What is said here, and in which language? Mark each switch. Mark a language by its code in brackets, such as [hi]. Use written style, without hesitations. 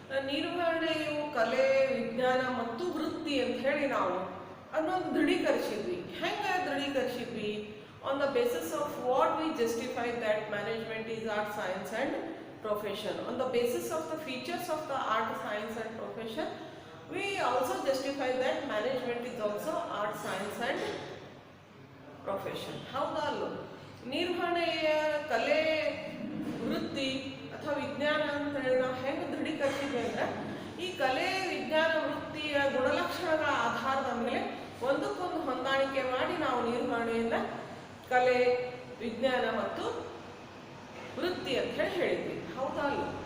[kn] ನಿರ್ವಹಣೆಯು ಕಲೆ, ವಿಜ್ಞಾನ ಮತ್ತು ವೃತ್ತಿ ಅಂತ ಹೇಳಿ ನಾವು ಅದನ್ನೊಂದು ದೃಢೀಕರಿಸಿದ್ವಿ. ಹೆಂಗೆ ದೃಢೀಕರಿಸಿದ್ವಿ? [en] On the basis of what we justify that management is art, science and profession. On the basis of the features of the art, science and profession, we also justify that management is also art, science and profession. [kn] ಹೌದಾ ಅಲ್ಲ? ನಿರ್ವಹಣೆಯ ಕಲೆ, ವೃತ್ತಿ ಅಥವಾ ವಿಜ್ಞಾನ ಅಂತ ಹೇಳಿ ನಾವು ಹೆಂಗೆ ದೃಢೀಕರಿಸಿದ್ವಿ ಅಂದ್ರೆ ಈ ಕಲೆ, ವಿಜ್ಞಾನ, ವೃತ್ತಿಯ ಗುಣಲಕ್ಷಣಗಳ ಆಧಾರದ ಮೇಲೆ ಒಂದಕ್ಕೊಂದು ಹೊಂದಾಣಿಕೆ ಮಾಡಿ ನಾವು ನಿರ್ವಹಣೆಯಿಂದ ಕಲೆ, ವಿಜ್ಞಾನ ಮತ್ತು ವೃತ್ತಿ ಅಂತ ಹೇಳಿ ಹೇಳಿದ್ವಿ. ಹೌದಾ ಅಲ್ಲ?